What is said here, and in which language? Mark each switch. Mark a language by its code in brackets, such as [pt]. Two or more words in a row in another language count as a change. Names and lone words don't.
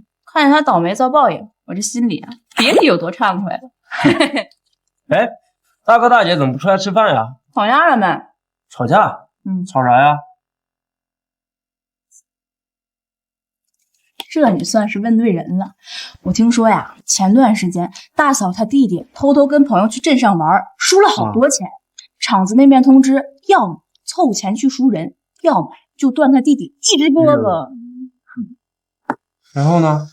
[zh] 看見他倒霉遭報應，我這心裡啊，別提有多暢快了。哎，大哥大姐怎麼不出來吃飯呀？吵架了沒？吵架？吵啥呀？這你算是問對人了。我聽說呀，前段時間大嫂她弟弟偷偷跟朋友去鎮上玩，輸了好多錢。廠子那邊通知，要麼湊錢去贖人，要麼就斷他弟弟一隻胳膊。然後呢？